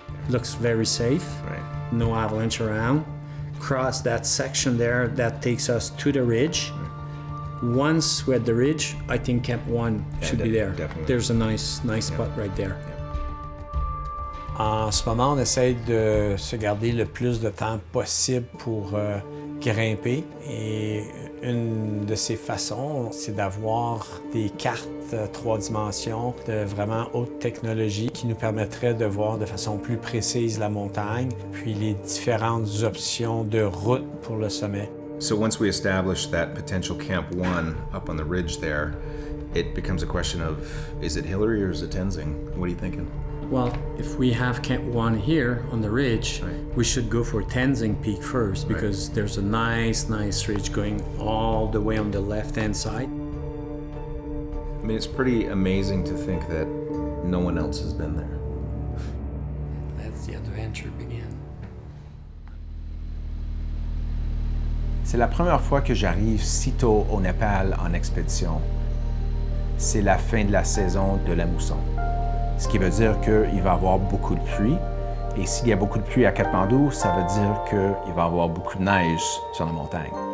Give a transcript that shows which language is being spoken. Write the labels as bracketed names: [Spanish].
[English] Looks very safe. Right. No avalanche around. Cross that section there that takes us to the ridge. Right. Once we're at the ridge, I think Camp 1 should be there. Definitely. There's a nice spot right there. [French] En ce moment, on essaie de se garder le plus de temps possible pour grimper. Et une de ces façons, c'est d'avoir des cartes 3 dimensions de vraiment haute technologie qui nous permettraient de voir de façon plus précise la montagne, puis les différentes options de route pour le sommet. [English] So once we establish that potential Camp 1 up on the ridge there, it becomes a question of, is it Hillary or is it Tenzing? What are you thinking? Well, if we have Camp 1 here on the ridge, right. We should go for Tenzing Peak first because right. There's a nice ridge going all the way on the left-hand side. I mean, it's pretty amazing to think that no one else has been there. That's the adventure begin. [French] C'est la première fois que j'arrive si tôt au Népal en expédition. C'est la fin de la saison de la mousson. Ce qui veut dire qu'il va y avoir beaucoup de pluie. Et s'il y a beaucoup de pluie à Katmandou, ça veut dire qu'il va y avoir beaucoup de neige sur la montagne.